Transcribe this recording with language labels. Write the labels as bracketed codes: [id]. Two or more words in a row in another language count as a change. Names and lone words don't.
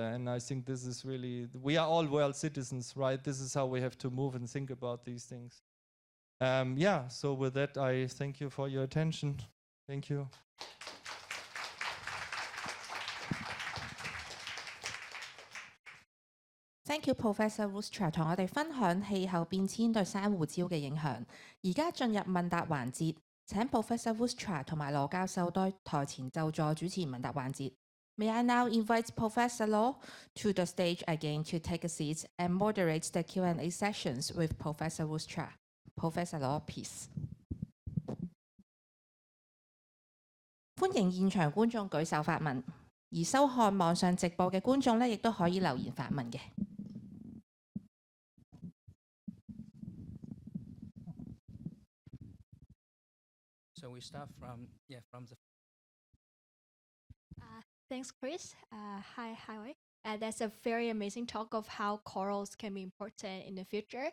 [en] And I think this is really, we are all world citizens, right? This is how we have to move and think about these things. So with that, I thank you for your attention. Thank you. Thank you, [yue] Professor Voolstra 同我哋分享氣候變遷對珊瑚礁嘅影響。而家進入問答環節，請 Professor Voolstra 同埋羅教授對台前就座主持問答環節。 [en] May I now invite Professor Law to the stage again to take a seat and moderate the Q&A sessions with Professor Voolstra. Professor Law, please. [yue] 歡迎現場觀眾舉手發問，而收看網上直播嘅觀眾呢，亦都可以留言發問嘅。 [en] So we start from the. Thanks, Chris. Hi. That's a very amazing talk of how corals can be important in the future.